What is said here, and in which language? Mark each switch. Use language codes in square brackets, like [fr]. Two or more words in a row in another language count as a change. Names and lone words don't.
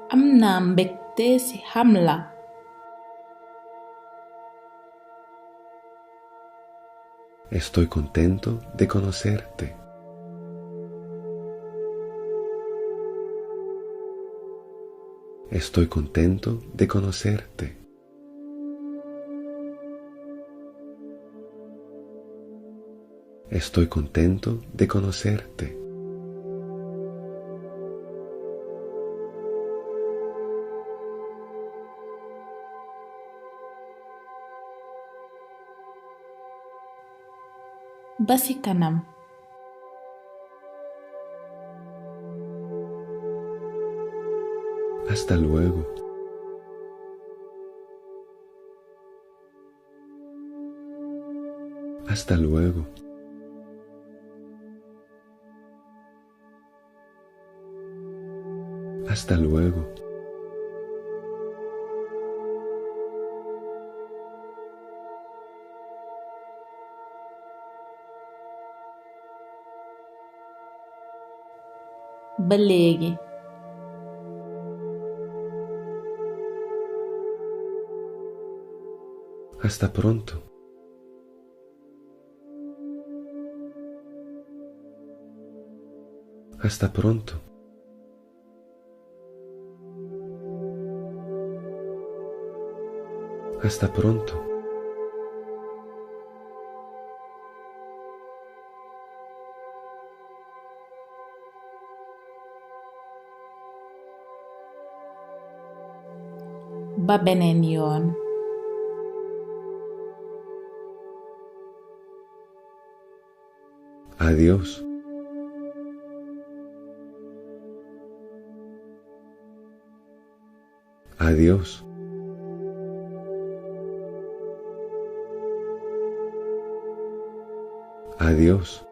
[wo] naa mbégte ci xam la. [es] Estoy contento de conocerte. Estoy contento de conocerte. Estoy contento de conocerte. [wo] Ba ci kanam. [es] Hasta luego. Hasta luego. Hasta luego. [wo] Ba léegi. [es] Hasta pronto. Hasta pronto. Hasta pronto. [wo] Ba beneen yoon. [es] Adiós. Adiós. Adiós.